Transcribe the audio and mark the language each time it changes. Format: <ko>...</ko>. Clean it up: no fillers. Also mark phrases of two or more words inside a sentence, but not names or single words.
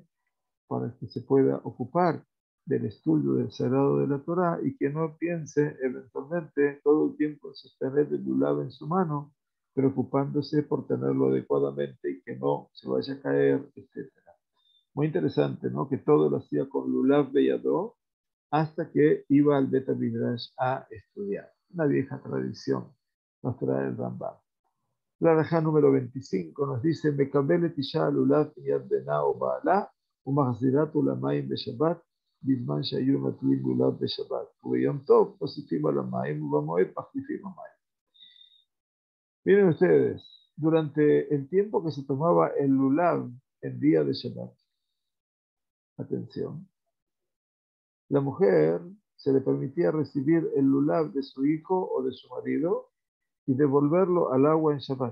<es>Para que se pueda ocupar del estudio del Sagrado de la Torá y que no piense eventualmente todo el tiempo en sostener el lulav en su mano, preocupándose por tenerlo adecuadamente y que no se vaya a caer, etc. Muy interesante, ¿no? Que todo lo hacía con</es> <he>לולב בידו</he> <es>hasta que iba al</es> <he>בית מדרש</he> <es>a estudiar. Una vieja tradición nos trae el Rambam. La Rajá número 25 nos dice:</es> <he>מקבלת אשה לולב יד בנה או בעלה ומחזירת למים בשבת, בזמן שהיו מטלים לולב בשבת. וביום טוב מוסיפים על המים, ובמועד מחליפים המים.</he> <es>Miren ustedes, durante el tiempo que se tomaba el lulav en día de Shabbat, atención, la mujer se le permitía recibir el lulav de su hijo o de su marido y devolverlo al agua en Shabbat.</es>